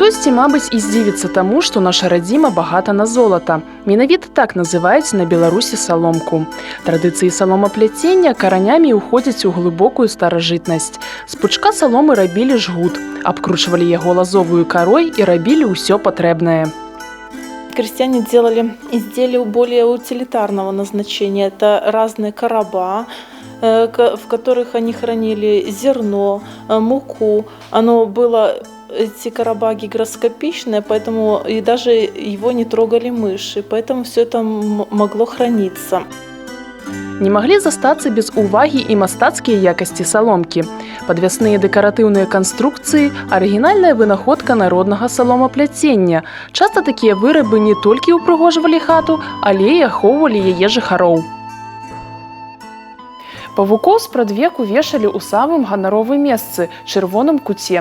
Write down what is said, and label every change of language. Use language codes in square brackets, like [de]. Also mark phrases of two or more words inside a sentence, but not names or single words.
[be] Хтосьці, мабыць, і здзівіцца таму, што наша радзіма багата на золата. Менавіта так называюць на Беларусі саломку. Традыцыі саломапляцення каранямі ўходзяць у глыбокую старажытнасць. З пучка саломы рабілі жгут, абкручвалі яго лазовую карой і рабілі ўсё патрэбнае. [ru] Крестьяне делали изделия более утилитарного назначения. Это разные короба, в которых они хранили зерно, муку. Эти короба гигроскопичные, поэтому и даже его не трогали мыши, поэтому все это могло храниться. [be] Не маглі застацца без увагі і мастацкія якасці саломкі. Падвясныя дэкаратыўныя канструкцыі – арыгінальная вынаходка народнага саломапляцення. Часта такія вырабы не толькі ўпрыгожвалі хату, але і ахоўвалі яе жыхароў. Павукоў спрадвеку вешалі ў самым ганаровым месцы – чырвоным куце.